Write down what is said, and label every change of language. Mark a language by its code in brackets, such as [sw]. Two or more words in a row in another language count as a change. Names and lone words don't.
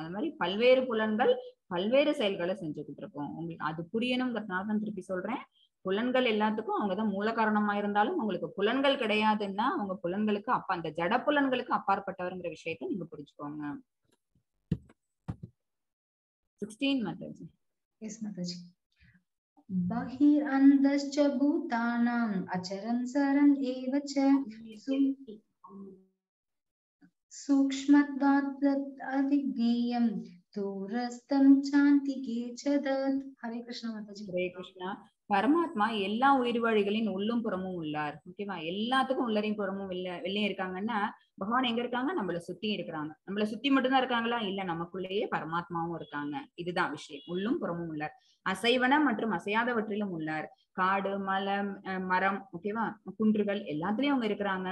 [ta] அந்த மாதிரி பல்வேறு புலன்கள் பல்வேறு செயல்களை செஞ்சுக்கிட்டு இருக்கோம். உங்களுக்கு அது புரியணுங்கிறதுனால தான் திருப்பி சொல்றேன். புலன்கள் எல்லாத்துக்கும் அவங்கதான் மூல காரணமா இருந்தாலும் உங்களுக்கு புலன்கள் கிடையாதுன்னா அவங்க புலன்களுக்கு அந்த ஜட புலன்களுக்கு அப்பாற்பட்டவர்ங்கிற விஷயத்த நீங்க புரிஞ்சுக்கோங்க. [hi] 16 माताजी. Yes माताजी. [sa] बहिरन्तश्च भूतानाम् अचरन् सरन् एव च सूक्ष्मत्वात् अविज्ञेयं दूरस्थं चान्तिके च तत्. [hi] हरे कृष्ण माताजी. हरे कृष्णा. [ta] பரமாத்மா எல்லா உயிர்வாழிகளின் உள்ளும் புறமும் உள்ளார். ஓகேவா? எல்லாத்துக்கும் உள்ளரையும் புறமும் வெளியே இருக்காங்கன்னா பகவான் எங்க இருக்காங்க? நம்மள சுத்தி இருக்கிறாங்க. நம்மள சுத்தி மட்டும்தான் இருக்காங்களா? இல்ல, நமக்குள்ளேயே பரமாத்மாவும் இருக்காங்க. இதுதான் விஷயம். உள்ளும் புறமும் உள்ளார். அசைவன மற்றும் அசையாதவற்றிலும் உள்ளார். காடு, மரம், ஓகேவா, குன்றுகள் எல்லாத்துலயும் அவங்க இருக்கிறாங்க.